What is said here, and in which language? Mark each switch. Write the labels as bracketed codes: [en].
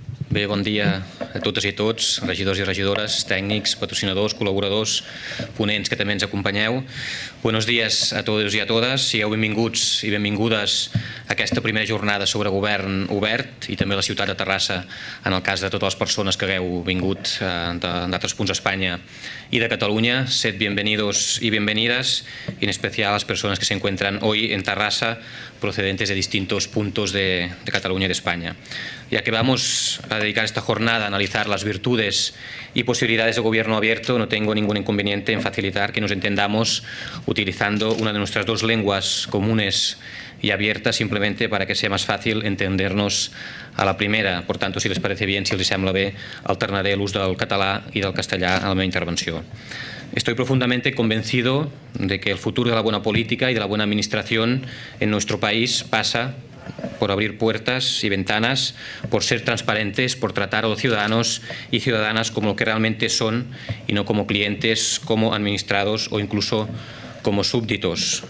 [ca] Bé, bon dia a totes i a tots, regidors i regidores, tècnics, patrocinadors, col·laboradors, ponents que també ens acompanyeu. [es] Buenos días a todos [ca] i a totes. Sigueu benvinguts i benvingudes a aquesta primera jornada sobre govern obert i també a la ciutat de Terrassa, en el cas de totes les persones que hagueu vingut d'altres punts d'Espanya [es] y de Cataluña. Sed bienvenidos y bienvenidas, y en especial a las personas que se encuentran hoy en Terrassa procedentes de distintos puntos de Cataluña y de España. Ya que vamos a dedicar esta jornada a analizar las virtudes y posibilidades de gobierno abierto, no tengo ningún inconveniente en facilitar que nos entendamos utilizando una de nuestras dos lenguas comunes y abiertas, simplemente para que sea más fácil entendernos a la primera. Por tanto, si les parece bien, [ca] si els sembla bé, alternaré l'ús del català i del castellà a la meva intervenció. [es] Estoy profundamente convencido de que el futuro de la buena política y de la buena administración en nuestro país pasa por abrir puertas y ventanas, por ser transparentes, por tratar a los ciudadanos y ciudadanas como lo que realmente son y no como clientes, como administrados o incluso como súbditos.